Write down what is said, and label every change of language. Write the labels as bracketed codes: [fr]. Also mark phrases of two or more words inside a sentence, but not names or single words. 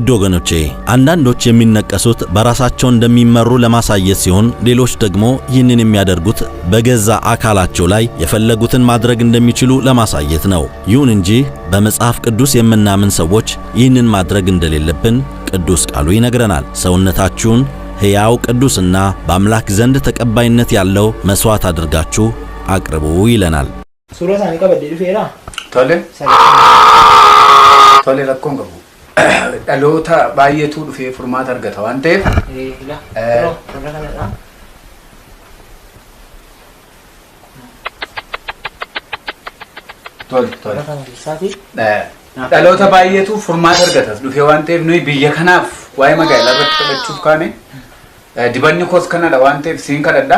[am] ወገኖቼ አንዳንዶች የሚነቀሱት በራሳቸው እንደሚመሩ ለማሳየት ሲሆን ሌሎች ደግሞ ይህንን የሚያደርጉት በገዛ አካላቸው ላይ የፈለጉትን ማድረግ እንደሚችሉ ለማሳየት ነው። ይሁን እንጂ በመጽሐፍ ቅዱስ የምናምን ሰዎች ይህንን ማድረግ እንደሌለብን ቅዱስ ቃሉ ይነግረናል። ሰውነታችሁን ሕያው ቅዱስና በአምላክ ዘንድ ተቀባይነት ያለው መስዋዕት አድርጋችሁ አቅርቡ ይለናል። [om] Tole rakkoon qabu. Dhaloota baay'eetu dhufee furmaata argata waan ta'eef. Dhaloota baay'eetu furmaata argata dhufee waan ta'eef nuyi biyya kanaaf waa'ee magaalaa irratti kadhachuuf kaane dibanni koos kanadha waan ta'eef siin kadhadha.